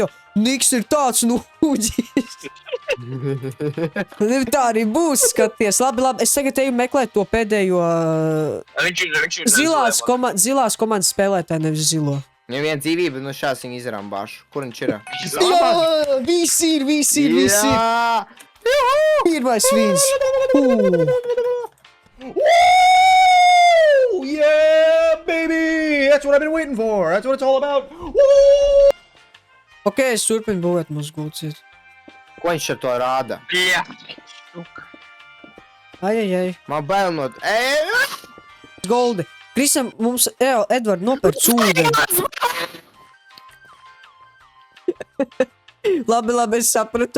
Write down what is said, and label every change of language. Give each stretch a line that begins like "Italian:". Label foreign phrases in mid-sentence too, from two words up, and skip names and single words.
Latvian: Niks ir tāds nūģis. Tā arī būs, skaties. Labi, es tagad eju meklēt to pēdējo zilās komandas spēlētāju, nevis zilo. Viņam viena dzīvība, šās viņa izrambāšu. Kur viņš ir? Jā, visi ir. Pirmais vīns.
English: Yeah, baby! That's what I've been waiting for. That's what it's all about.
Latvian: Ok, es turpinu būvēt mūsu gulciet. Ko viņš ar to rāda? Jā. Ai. Man bail no... Goldi. Krisam, mums, Edvard, nopērc ūdeni. Labi, es sapratu.